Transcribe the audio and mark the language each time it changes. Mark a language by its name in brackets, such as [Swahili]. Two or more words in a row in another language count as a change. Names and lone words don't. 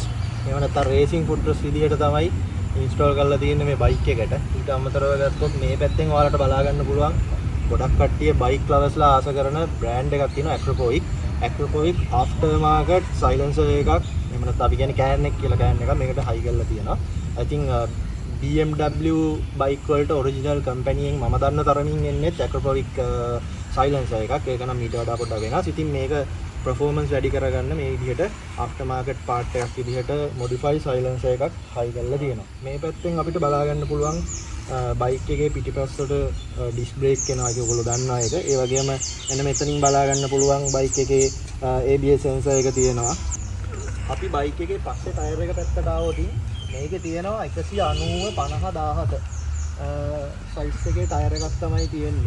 [Sinhala] ඒව නැත්නම් [English] racing foot rest [Sinhala] විදියට තමයි ඉන්ස්ටෝල් කරලා තියෙන්නේ මේ බයික් එකට. ඊට අමතරව ගත්තොත් මේ පැත්තෙන් ඔයාලට බලා ගන්න පුළුවන් ගොඩක් කට්ටිය [English] bike lovers [Sinhala] ආස කරන බ්‍රෑන්ඩ් එකක් තියෙනවා ඇක්‍රොපොයික් [English] after market silencer [Sinhala] එකක්. එහෙම නැත්නම් අපි කියන්නේ කෑන් එක කියලා කෑන් එකක් මේකට හයි කරලා තියෙනවා. [English] I think [Sinhala] BMW බයික් වලට [English] original company [Sinhala] මම දන්න තරමින් එන්නේ ඇක්‍රොපොයික් සයිලන්සර් එකක්. ඒක නම් ඊට වඩා පොඩ්ඩක් වෙනස්. ඉතින් මේක performance වැඩි කරගන්න මේ විදිහට [English] after market part [Sinhala] එකක් විදිහට [English] modify silencer [Sinhala] එකක් high කරලා තියෙනවා. මේ පැත්තෙන් අපිට බලා ගන්න පුළුවන් බයික් එකේ පිටිපස්සට [English] disc brake [Sinhala] එනවා ඒක ඔයගොල්ලෝ දන්නා එක. ඒ වගේම එන්න මෙතනින් බලා ගන්න පුළුවන් බයික් එකේ [English] ABS sensor [Sinhala] එක තියෙනවා. අපි බයික් එකේ පස්සේ ටයර් එක පැත්තට ආවොත් මේකේ තියෙනවා 190/5017 size එකේ ටයර් එකක් තමයි තියෙන්නේ.